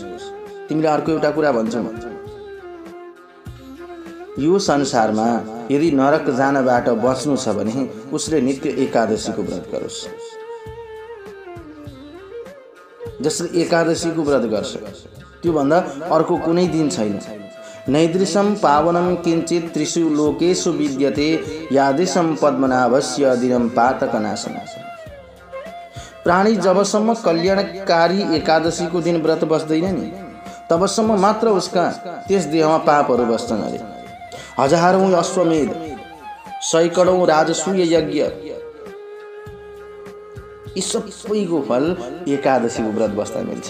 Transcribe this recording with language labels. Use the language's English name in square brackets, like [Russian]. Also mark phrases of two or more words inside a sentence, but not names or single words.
[Nepali] तिमीले अर्को एउटा कुरा भन्छौ, यो संसारमा यदि नरक जानबाट बच्नु छ भने उसले नित्य एकादशीको व्रत गरोस्। जसले एकादशीको व्रत गर्छ त्योभन्दा अर्को कुनै दिन छैन। [Sanskrit] नैदृशं पावनं किञ्चित् त्रिषु लोकेषु विद्यते यादृशं पद्मनाभस्य दिनं पातकनाशनं। [Nepali] प्राणी जबसम्म कल्याणकारी एकादशीको दिन व्रत बस्दैन नि तबसम्म मात्र उसका त्यस देहमा पापहरू बस्छन् अरे। हजारौं अश्वमेध, सैकडौं राजसूय यज्ञ, यी सबैको फल एकादशीको व्रत बस्दा मिल्छ।